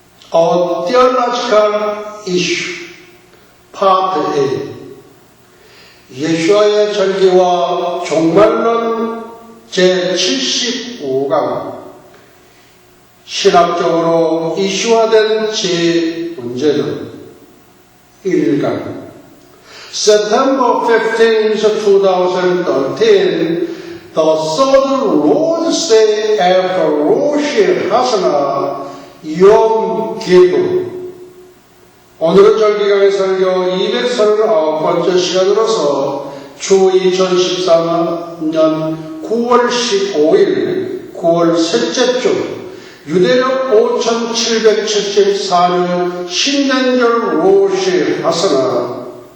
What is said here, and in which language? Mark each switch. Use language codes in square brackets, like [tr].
[en] A Theological Issue, Part A. [ko] 예수와의 절기와 종말론 제75강. 신학적으로 이슈화된 제 문제들 1강. [en] September 15, 2013, the third Lord's Day after Rosh Hashanah, Yom Kippur. [ko] 오늘은 절기강의 설교 239번째 시간으로서 주 2013년 9월 15일, 9월 셋째 주, 유대력 5774년 신년절 로시 하사나,